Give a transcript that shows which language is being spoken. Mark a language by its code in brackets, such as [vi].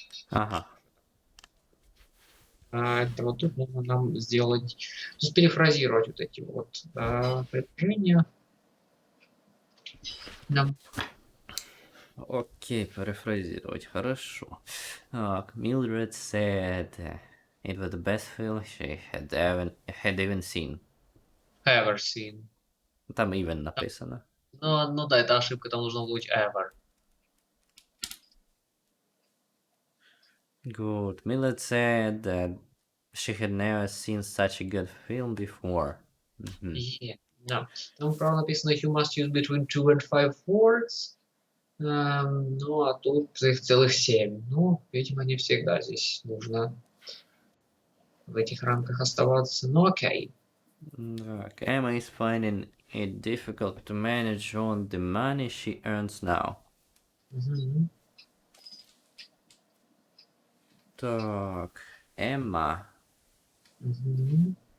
[ru] Ага. Это вот тут нужно нам сделать, то есть перефразировать вот эти вот предложения. Нам Окей, перефразировать, хорошо. Так, [en] Mildred said it was the best film she had even seen. ever seen. [ru] Там even написано. Ну да, это ошибка, там нужно быть ever. [en] Good. Mildred said that she had never seen such a good film before. Yeah. No. [ru] Там, правда, написано [en] you must use between 2 and 5 words. [ru] Ну, а тут их целых 7. Ну, видимо, не всегда здесь нужно в этих рамках оставаться. Ну, окей. [en] Emma is finding it difficult to manage on the money she earns now. Мгм. [ru] Так, Emma. Мгм.